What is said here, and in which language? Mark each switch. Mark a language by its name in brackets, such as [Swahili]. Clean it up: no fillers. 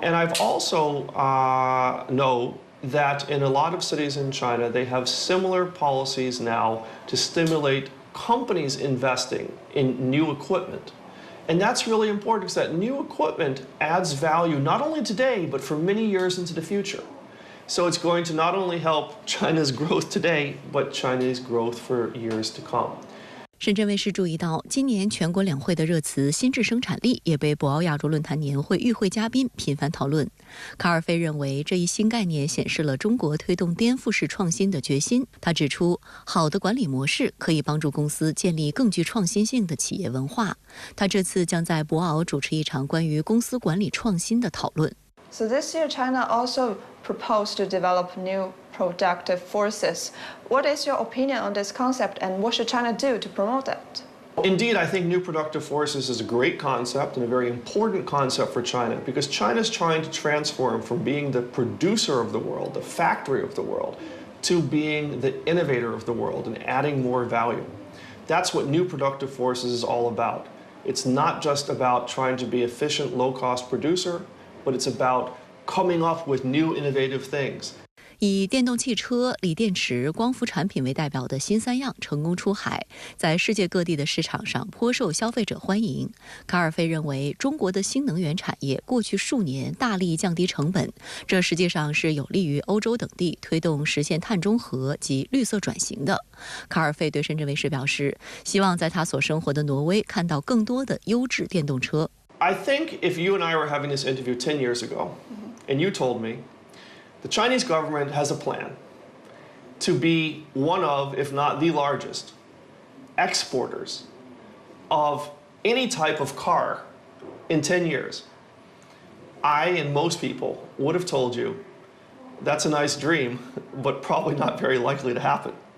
[English] And I've also know that in a lot of cities in China, they have similar policies now to stimulate companies investing in new equipment. And that's really important because that new equipment adds value not only today, but for many years into the future. So it's going to not only help China's growth today, but China's growth for years to come. [Chinese] 深圳卫视注意到，今年全国两会的热词“新质生产力”也被博鳌亚洲论坛年会与会嘉宾频繁讨论。卡尔费认为，这一新概念显示了中国推动颠覆式创新的决心。他指出，好的管理模式可以帮助公司建立更具创新性的企业文化。他这次将在博鳌主持一场关于公司管理创新的讨论。 [English] So this year, China also proposed to develop new productive forces. What is your opinion on this concept, and what should China do to promote that? Indeed, I think new productive forces is a great concept and a very important concept for China because China is trying to transform from being the producer of the world, the factory of the world, to being the innovator of the world and adding more value. That's what new productive forces is all about. It's not just about trying to be efficient, low-cost producer, but it's about coming up with new innovative things. [Chinese] 以电动汽车、锂电池、光伏产品为代表的新三样成功出海，在世界各地的市场上颇受消费者欢迎。卡尔费认为，中国的新能源产业过去数年大力降低成本，这实际上是有利于欧洲等地推动实现碳中和及绿色转型的。卡尔费对深圳卫视表示，希望在他所生活的挪威看到更多的优质电动车。 [English] I think if you and I were having this interview 10 years ago, and you told me the Chinese government has a plan to be one of, if not the largest, exporters of any type of car in 10 years, I and most people would have told you that's a nice dream, but probably not very likely to happen.